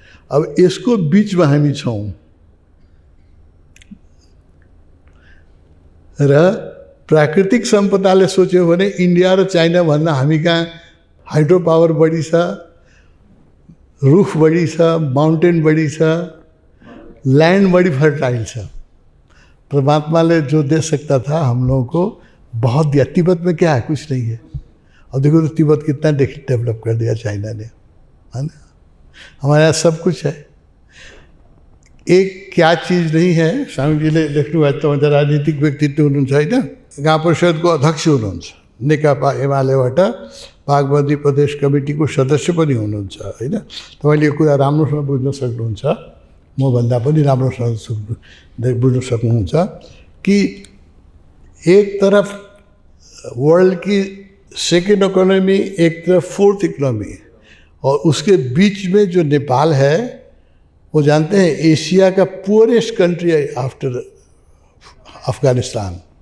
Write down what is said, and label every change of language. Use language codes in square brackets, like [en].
[ne] अब यसको बिचमा हामी छौँ र प्राकृतिक सम्पदाले सोच्यो भने इन्डिया र चाइना भन्दा हामी कहाँ हाइड्रो पावर बढी छ, रुख बढी छ, माउन्टेन बढी छ, लैंड [hi] बड़ी फर्टाइल है। परमात्मा ने जो दे सकता था हम लोगों को बहुत दिया। तिब्बत में क्या है? कुछ नहीं है। अब देखो तो तिब्बत कितना डेवलप कर दिया चाइना ने, है ना। हमारे यहाँ सब कुछ है। एक क्या चीज़ नहीं है, [ne] स्वामीजीले लेख्नुभएको त राजनीतिक व्यक्तित्व हुनुहुन्छ होइन, गाउँ परिषदको अध्यक्ष हुनुहुन्छ, नेकपा एमालेबाट बागमती प्रदेश कमिटीको सदस्य पनि हुनुहुन्छ होइन। तपाईँले यो कुरा राम्रोसँग बुझ्न सक्नुहुन्छ, मभन्दा पनि राम्रोसँग बुझ्न सक्नुहुन्छ कि [hi] एक तरफ वर्ल्ड की सेकेंड इकोनॉमी, एक तरफ फोर्थ इकोनॉमी, और उसके बीच में जो नेपाल है वो जानते हैं एशिया का पुअरेस्ट कंट्री है आफ्टर अफगानिस्तान।